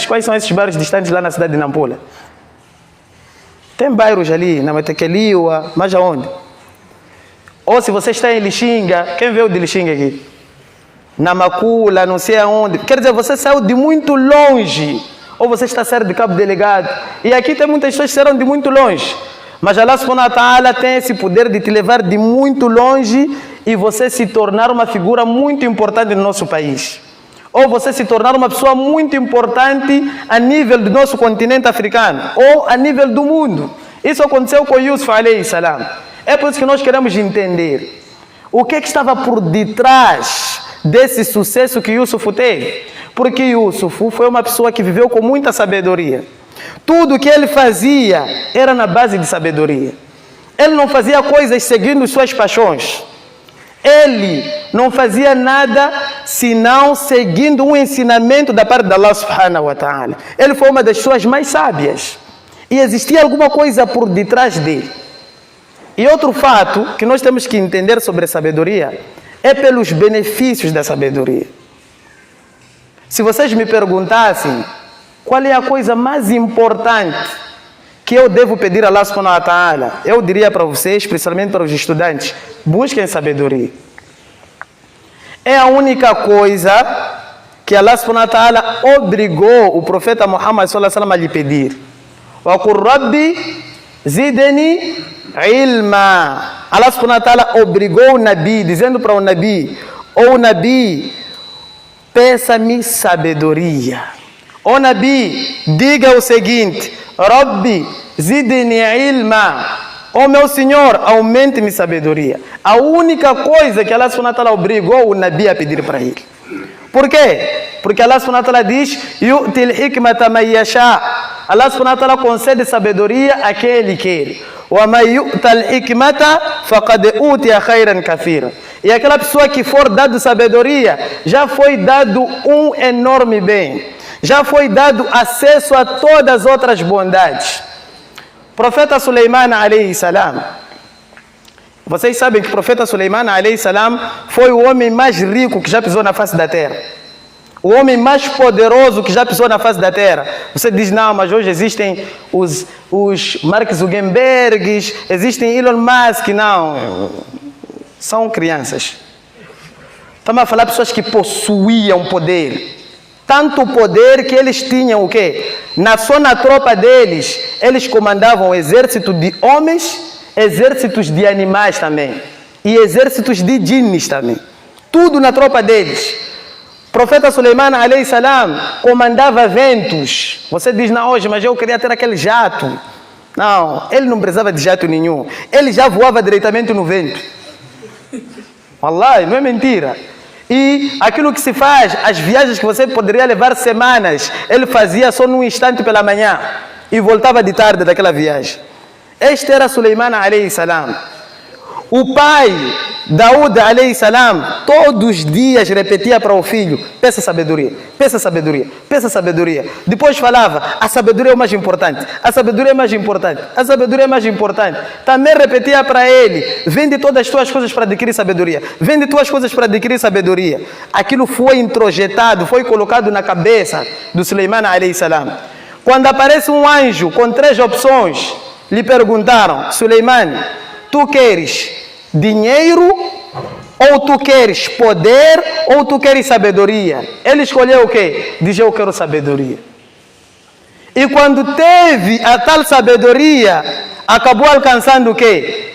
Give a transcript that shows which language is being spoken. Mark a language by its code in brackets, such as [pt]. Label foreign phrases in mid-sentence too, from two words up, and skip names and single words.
[pt] Quais são esses bairros distantes lá na cidade de Nampula? Tem bairros ali, na Metequeliua, mas aonde? Ou se você está em Lixinga, quem veio de Lixinga aqui? Na Macula, não sei aonde. Quer dizer, você saiu de muito longe. Ou você está saindo de Cabo Delegado. E aqui tem muitas pessoas que saíram de muito longe. Mas [ar] الله سبحانه وتعالى [pt] tem esse poder de te levar de muito longe e você se tornar uma figura muito importante no nosso país. Ou você se tornar uma pessoa muito importante a nível do nosso continente africano. Ou a nível do mundo. Isso aconteceu com Yusuf [ar] عليه السلام. [pt] É por isso que nós queremos entender o que estava por detrás desse sucesso que Yusuf teve. Porque Yusuf foi uma pessoa que viveu com muita sabedoria. Tudo que ele fazia era na base de sabedoria. Ele não fazia coisas seguindo suas paixões. Ele não fazia nada senão seguindo um ensinamento da parte de [ar] الله سبحانه وتعالى. [pt] Ele foi uma das pessoas mais sábias. E existia alguma coisa por detrás dele. E outro fato que nós temos que entender sobre a sabedoria é pelos benefícios da sabedoria. Se vocês me perguntassem qual é a coisa mais importante que eu devo pedir a [ar] الله سبحانه وتعالى, [pt] eu diria para vocês, principalmente para os estudantes, busquem sabedoria. É a única coisa que [ar] الله سبحانه وتعالى [pt] obrigou o profeta Muhammad [ar] صلى الله عليه وسلم [pt] a lhe pedir. [ar] وقل ربي زدني علما. [pt] Allah subhanahu wa ta'ala obrigou o Nabi, dizendo para o Nabi, ou o Nabi, peça-me sabedoria. Ó Nabi, diga o seguinte: [ar] ربي زدني علما. [pt] Ó meu Senhor, aumente-me sabedoria. A única coisa que [ar] الله سبحانه وتعالى [pt] obrigou o Nabi a pedir para ele. Por quê? [ar] Porque الله سبحانه وتعالى diz: يؤتي الحكمة من يشاء. الله سبحانه وتعالى [pt] concede sabedoria a quem ele quer. [ar] ومن يؤت الحكمة فقد أوتي خيرا كثيرا. [pt] E aquela pessoa que for dado sabedoria, já foi dado um enorme bem. Já foi dado acesso a todas as outras bondades. [ar] Profeta Suleiman عليه السلام. [pt] Vocês sabem que o profeta Suleiman [ar] عليه السلام [pt] foi o homem mais rico que já pisou na face da terra. O homem mais poderoso que já pisou na face da terra. Você diz, não, mas hoje existem os Mark Zuckerberg, existem Elon Musk. Não, são crianças. Estamos a falar de pessoas que possuíam poder. Tanto poder que eles tinham o quê? Só na tropa deles, eles comandavam exército de homens, exércitos de animais também. E exércitos de djinnis também. Tudo na tropa deles. O profeta Suleiman [ar] عليه السلام [pt] comandava ventos. Você diz, não, hoje, mas eu queria ter aquele jato. Não, ele não precisava de jato nenhum. Ele já voava diretamente no vento. Wallahi, não é mentira. E aquilo que se faz, as viagens que você poderia levar semanas, ele fazia só num instante pela manhã e voltava de tarde daquela viagem. Este era Suleiman [ar] عليه السلام. [pt] O pai, Daúd [ar] عليه السلام, [pt] todos os dias repetia para o filho: peça sabedoria, peça sabedoria, peça sabedoria. Depois falava: a sabedoria é o mais importante, a sabedoria é mais importante, a sabedoria é mais importante. Também repetia para ele: vende todas as tuas coisas para adquirir sabedoria, vende tuas coisas para adquirir sabedoria. Aquilo foi introjetado, foi colocado na cabeça do Suleiman [ar] عليه السلام. [pt] Quando aparece um anjo com 3 opções, lhe perguntaram: Suleiman, tu queres dinheiro, ou tu queres poder, ou tu queres sabedoria? Ele escolheu o quê? Diz: eu quero sabedoria. E quando teve a tal sabedoria, acabou alcançando o quê?